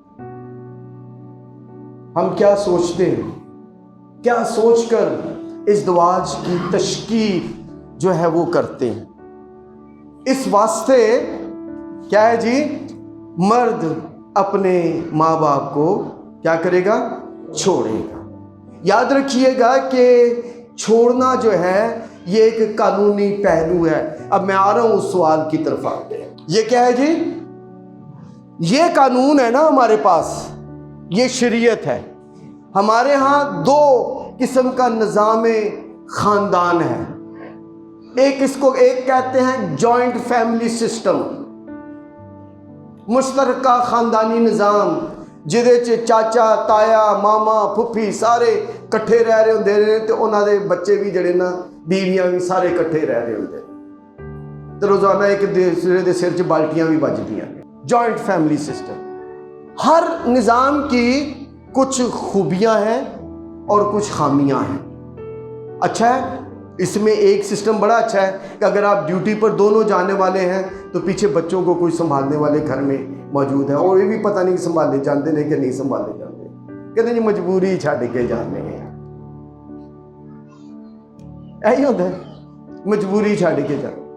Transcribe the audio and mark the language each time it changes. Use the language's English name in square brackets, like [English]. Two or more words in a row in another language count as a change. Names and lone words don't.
[Urdu] ہم کیا سوچتے ہیں، کیا سوچ کر اس دواج کی تشکیل جو ہے وہ کرتے ہیں? اس واسطے کیا ہے جی، مرد اپنے ماں باپ کو کیا کرے گا? چھوڑے گا۔ یاد رکھیے گا کہ چھوڑنا جو ہے یہ ایک قانونی پہلو ہے۔ اب میں آ رہا ہوں اس سوال کی طرف آتے ہیں۔ یہ کیا ہے جی؟ یہ قانون ہے نا ہمارے پاس، یہ شریعت ہے۔ ہمارے ہاں دو قسم کا نظام خاندان ہے۔ ایک کہتے ہیں [English] joint family system, [Urdu] مشترکہ خاندانی نظام، [Punjabi] جہدے چ چاچا تایا ماما پھپھی سارے کٹھے رہ رہے ہوندے نے تے انہاں دے بچے بھی جڑے نا بیویاں بھی سارے کٹھے رہ رہے ہوندے تے روزانہ ایک دوسرے دے سر چ بالٹیاں بھی بجدیاں۔ [English] joint family system, [Urdu] ہر نظام کی کچھ خوبیاں ہیں اور کچھ خامیاں ہیں۔ اچھا ہے، اس میں ایک سسٹم بڑا اچھا ہے کہ اگر آپ ڈیوٹی پر دونوں جانے والے ہیں تو پیچھے بچوں کو کوئی سنبھالنے والے گھر میں موجود ہے، اور یہ بھی پتہ نہیں سنبھالے جانتے نہیں کہ نہیں سنبھالے جانتے، کہتے ہیں مجبوری [Punjabi] چھڈ کے جانے ہیں، [Urdu] یہی ہوتا ہے مجبوری [Punjabi] چھڈ کے جانے۔